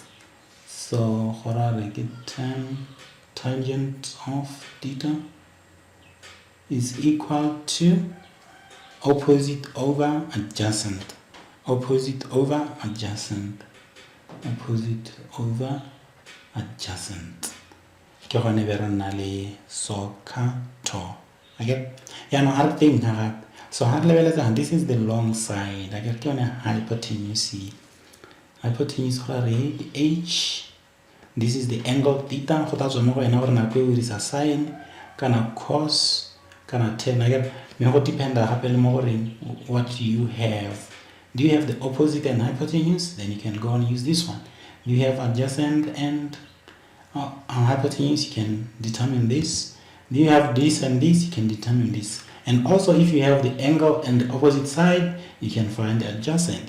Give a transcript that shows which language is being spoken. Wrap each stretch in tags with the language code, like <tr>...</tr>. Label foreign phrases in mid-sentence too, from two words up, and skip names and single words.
<en>So tangent of theta is equal to opposite over adjacent. Opposite over adjacent. Opposite over adjacent.</en> <tn>Ke gone be re nna le SOHCAHTOA.</tn> <en>Okay? Hard thing so hard level this is the long side. I get on a hypotenuse. Hypotenuse H. This is the angle theta.</en> <tn>Go tla tswa mo go ena gore nako e</tn> <en>is a sine</en> <tn>kana cos kana tan. I get me go dependa gape le mo gore</tn> <en>what do you have. Do you have the opposite and hypotenuse? Then you can go and use this one. You have adjacent and hypotenuse, you can determine this. Do you have this and this? You can determine this. And also if you have the angle and the opposite side, you can find the adjacent.</en>